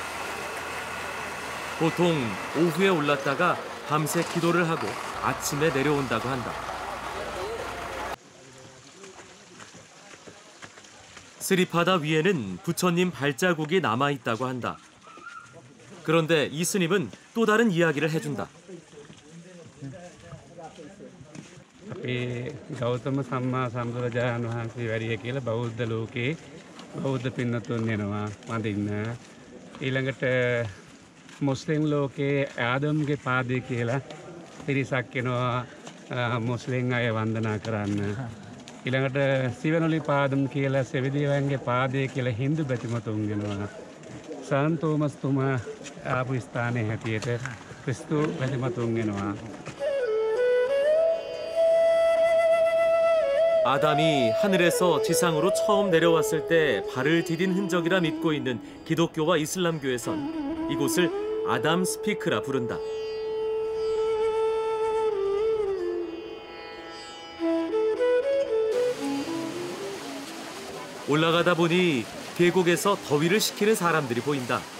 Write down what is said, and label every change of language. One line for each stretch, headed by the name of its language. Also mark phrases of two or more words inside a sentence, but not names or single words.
Korean: 보통 오후에 올랐다가 밤새 기도를 하고 아침에 내려온다고 한다. 스리파다 위에는 부처님 발자국이 남아있다고 한다. 그런데 이 스님은 또 다른 이야기를 해준다.
Sinhala: ගෞතම සම්මා සම්බුදුරජාණන් වහන්සේ වැඩිය කියලා බෞද්ධ ලෝකේ බෞද්ධ පින්නතුන් වෙනවා වඳින්න. ඊළඟට මුස්ලිම් ලෝකේ ආදම්ගේ පාදේ කියලා පිරිසක් වෙනවා මුස්ලිම් අය වන්දනා කරන්න. ඊළඟට සිවනොලි පාදම් කියලා සෙවිදිවයන්ගේ පාදේ කියලා හින්දු බැතිමතුන් වෙනවා. සාන් තෝමස් තුමා ආපු ස්ථානයේ හැටියට ක්‍රිස්තු බැතිමතුන් වෙනවා.
Korean: 아담이 하늘에서 지상으로 처음 내려왔을 때 발을 디딘 흔적이라 믿고 있는 기독교와 이슬람교에선 이곳을 아담 스피크라 부른다. 올라가다 보니 계곡에서 더위를 식히는 사람들이 보인다.